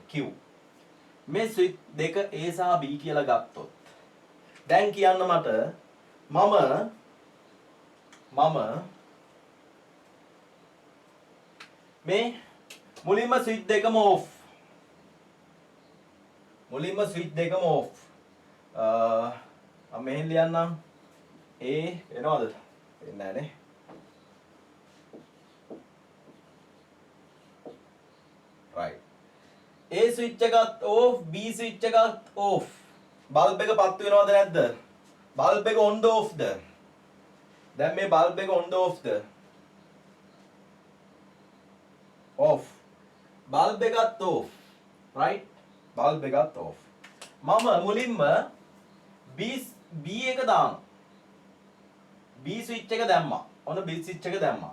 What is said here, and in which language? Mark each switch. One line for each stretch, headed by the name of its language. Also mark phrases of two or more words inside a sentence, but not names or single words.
Sinhala: Q මේ ස්විච් දෙක A සහ B කියලා ගත්තොත් දැන් කියන්න මට මම මේ මුලින්ම ස්විච් දෙකම off. මම මෙහෙන් ලියන්නම් A එනවද? එන්නේ නැහැ නේ. right A switch එකත් off B switch එකත් off. බල්බ් එක පත්තු වෙනවද නැද්ද? බල්බ් එක
English: on the off
Sinhala: ද? දැන් මේ බල්බ් එක
English: on the off
Sinhala: ද? off. බල්බ් එකත් off. right බල්බ් එකත් off. මම මුලින්ම B එක දානවා. B switch එක දැම්මා. ඔන්න B switch එක දැම්මා.